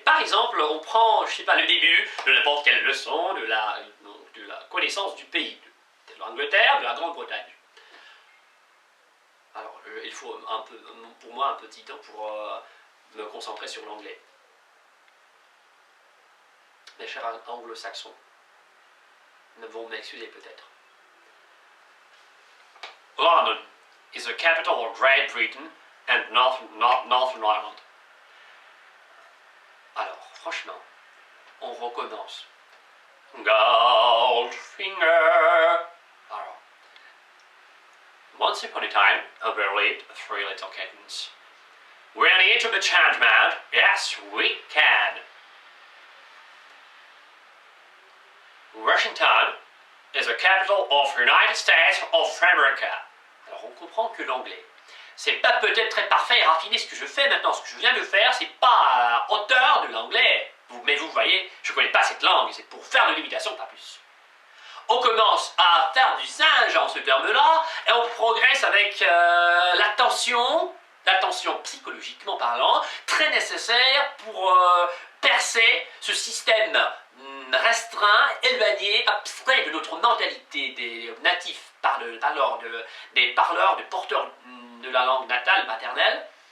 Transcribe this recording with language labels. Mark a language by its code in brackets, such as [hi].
[fr] Par exemple, on prend, je sais pas, le début de n'importe quelle leçon de la connaissance du pays, de l'Angleterre, de la Grande-Bretagne. Alors, il faut un peu, pour moi un petit temps pour me concentrer sur l'anglais. Mes chers anglo-saxons, vont m'excuser peut-être. [en] London is the capital of Great Britain and Northern Ireland. [fr] Alors, franchement, on recommence. Goldfinger. [en] Alors, once upon a time, there lived three little kittens. Ready to be changed, man? Yes, we can. Washington is the capital of the United States of America. [fr] Alors on comprend que l'anglais, c'est pas peut-être très parfait et raffiné ce que je fais maintenant. Ce que je viens de faire, c'est pas à hauteur de l'anglais. Mais vous voyez, je connais pas cette langue, c'est pour faire de l'imitation, pas plus. On commence à faire du singe en ce terme-là, et on progresse avec l'attention psychologiquement parlant, très nécessaire pour percer ce système restreint, éloigné, abstrait de notre mentalité des natifs des parleurs, des porteurs de la langue natale, maternelle.